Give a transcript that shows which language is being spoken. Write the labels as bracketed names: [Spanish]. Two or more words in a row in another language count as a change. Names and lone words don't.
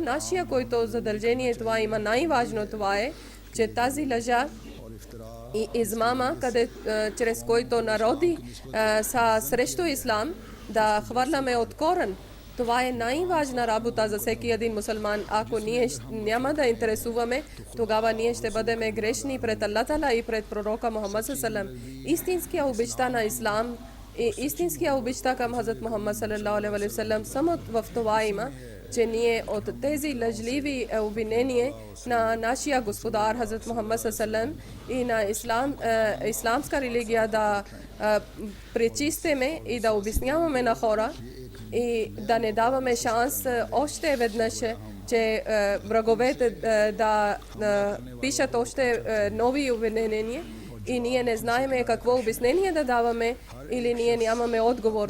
[Bulgarian] Нашия, който задължение това има най-важно, това е, че тази лъжа и измама, чрез който народи са срещу ислам, да хвърляме от корен Това е най-важна работа за всеки един мусулман. Ако ние няма да интересуваме, тогава ние ще бъдем грешни пред Аллах Тала и пред пророка Мухаммад салалам. Истинския обичта на ислам и истинския обичта към Хазрат Мухаммад [Arabic] صلى الله عليه وسلم [Bulgarian] само в това има, че ние от тези лъжливи обвинения на нашия господар Хазрат Мухаммад салалам и на исламска религия да пречистиме и да обясняваме на хора и да не даваме шанс още веднъж, че враговете да пишат още нови обвинения и ние не знаеме какво обяснение да даваме или ние нямаме отговор.